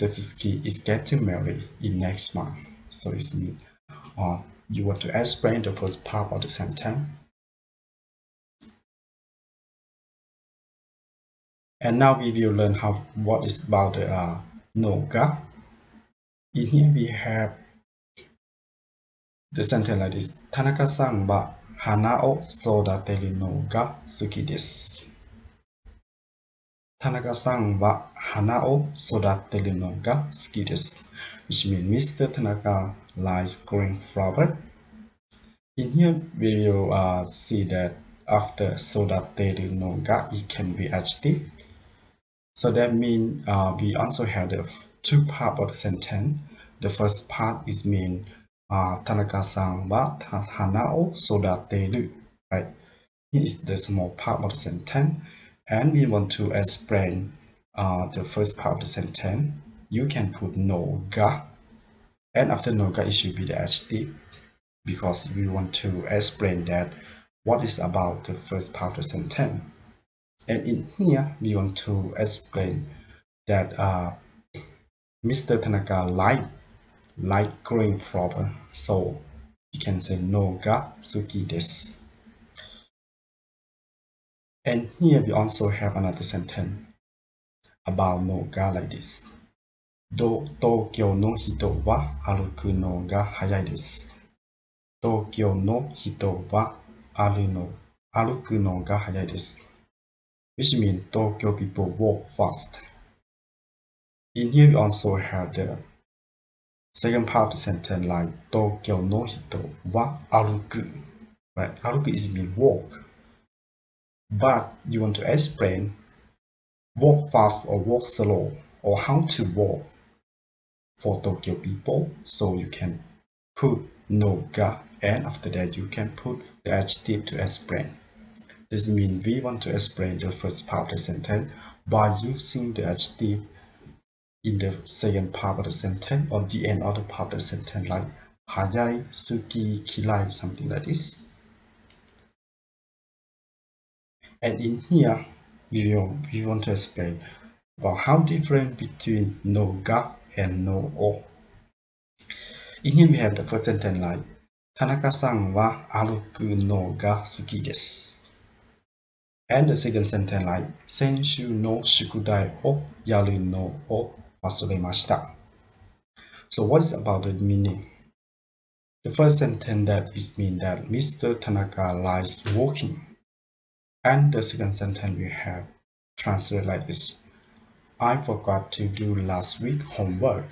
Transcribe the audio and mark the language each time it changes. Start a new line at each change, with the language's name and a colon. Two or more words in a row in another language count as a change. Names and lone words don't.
English: Suzuki is getting married in next month. So it means you want to explain the first part of the sentence. And now we will learn what is about the noGa. In here we have the sentence like this.
Japanese: 田中さんは花を育てるのが好きです. 田中さんは花を育てるのが好きです.
English: Which means Mr. Tanaka likes growing flower. In here we will see that after
Japanese: 育てるのが
English: it can be adjective. So that means we also have the two parts of the sentence. The first part is mean
Japanese: 田中さんは花を育てる,
English: right? Here is the small part of the sentence, and we want to explain the first part of the sentence. You can put noGa, and after noGa it should be the adjective, because we want to explain that what is about the first part of the sentence. And in here, we want to explain that Mr. Tanaka like growing flower, so you can say
Japanese: のが好きです.
English: And here we also have another sentence about noGa like this.
Japanese: 東京の人は歩くのが速いです. 東京の人は歩くのが速いです.
English: Which means Tokyo people walk fast. In here we also have the second part of the sentence like
Japanese: 東京の人は歩く.
English: Right? Aruku is mean walk. But you want to explain walk fast or walk slow or how to walk for Tokyo people. So you can put noGa, and after that you can put the adjective to explain. This means we want to explain the first part of the sentence by using the adjective in the second part of the sentence or the end of the part of the sentence, like
Japanese: 速い、好き、嫌い,
English: something like this. And in here, we want to explain about how different between noGa and noO. In here, we have the first sentence like
Japanese: 田中さんは歩くのが好きです.
English: And the second sentence like
Japanese: 先週の宿題をやるのを忘れました.
English: So what is about the meaning? The first sentence that is mean that Mr. Tanaka likes walking. And the second sentence we have translated like this. I forgot to do last week homework.